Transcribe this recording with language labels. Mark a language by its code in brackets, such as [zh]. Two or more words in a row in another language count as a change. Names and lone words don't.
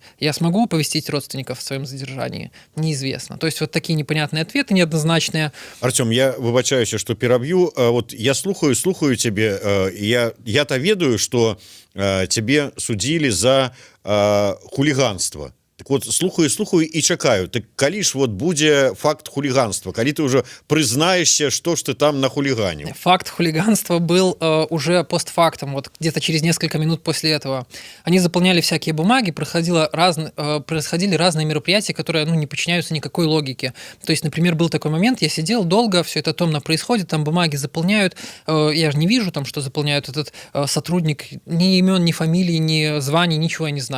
[ru] Я смогу оповестить родственников о своем задержании? Неизвестно. То есть вот такие непонятные ответы, неоднозначные. [be] Артем, я выбачаюся, что пераб'ю. Вот я слухаю тебе. [ru] Я-то ведаю, что тебе судили за хулиганство. Так вот, [be] слухаю і чакаю. Так калі ж вот будзе факт хулиганства, калі ты уже прызнаешься, [ru] что ж ты там нахулиганил? Факт хулиганства был уже постфактум, вот где-то через несколько минут после этого. Они заполняли всякие бумаги, происходили разные мероприятия, которые не подчиняются никакой логике. То есть, например, был такой момент, я сидел долго, все это томно происходит, там бумаги заполняют, я же не вижу, там, что заполняют этот сотрудник, ни имен, ни фамилии, ни званий, ничего я не знаю.